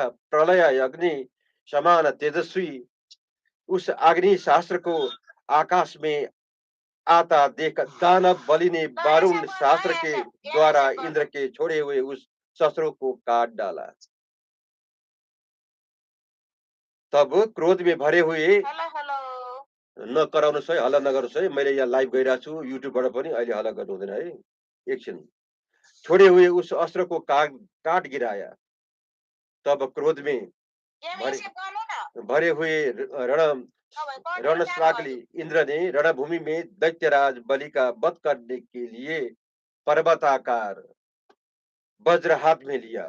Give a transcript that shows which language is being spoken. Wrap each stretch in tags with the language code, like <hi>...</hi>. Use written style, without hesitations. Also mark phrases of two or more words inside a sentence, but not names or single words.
<hi>प्रलय अग्नि समान तेजस्वी उस अग्नि शास्त्र को आकाश में आता देख दानव बलि ने वारुण शास्त्र के द्वारा इंद्र के छोड़े हुए उस शस्त्रों को काट डाला। तब क्रोध में भरे हुए</hi> <ne>नकराउनुहोस् है, हल्ला नगर्नुहोस् है। मैले यहाँ लाइभ गइरहेको छु युट्युबबाट पनि अहिले हल्ला गर्नु हुँदैन है। एकछिन।</ne> <hi>छोड़े हुए उस अस्त्र को काट गिराया। तब क्रोध में भरे भरे हुए रणशाग्ली इंद्र ने रणभूमि में दैत्यराज बलि का वध करने के लिए पर्वताकार वज्र हाथ में लिया।</hi>